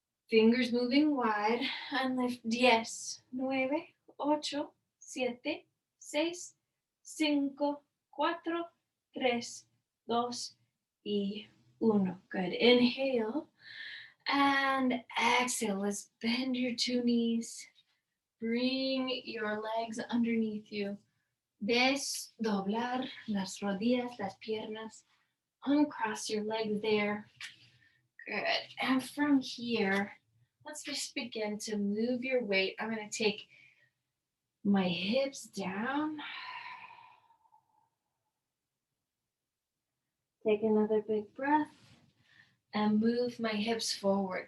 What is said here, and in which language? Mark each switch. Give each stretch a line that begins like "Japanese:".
English: Fingers moving wide and lift 10, 9, 8, 7, 6, 5, 4, 3, 2, y 1. Good. Inhale and exhale. Let's bend your two knees. Bring your legs underneath you.
Spanish: Desdoblar las rodillas, las piernas.
English: Uncross your legs there. Good. And from here, let's just begin to move your weight. I'm going to take my hips down. Take another big breath and move my hips forward.